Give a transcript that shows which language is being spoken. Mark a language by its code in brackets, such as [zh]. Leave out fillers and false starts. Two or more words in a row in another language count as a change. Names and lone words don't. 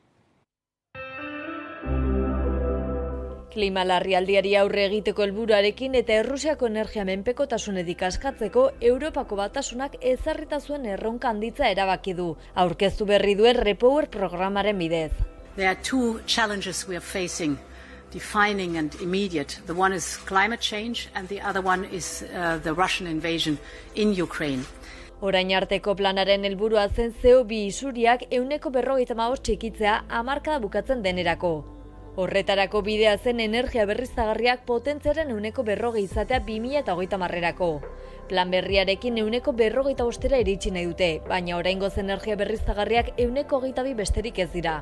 [eu] Klima larrialdiari aurre egiteko helburuarekin eta Errusiako energia menpekotasunetik askatzeko Europako Batasunak ezarrita zuen erronka handitza erabaki du, aurkeztu berri duen Repower programaren bidez. [en] There are two challenges we are facing, defining and immediate. The one is climate change and the other one is the Russian invasion in Ukraine. [eu] Orain arteko planaren helburua zen CO2 isuriak 45% txikitzea hamarkada bukatzen denerako. Horretarako bidea zen energia berriztagarriak potentziaren 40% izatea 2030rako. Plan berriarekin 40% iritsi nahi dute, baina oraingoz energia berriztagarriak 22% besterik ez dira.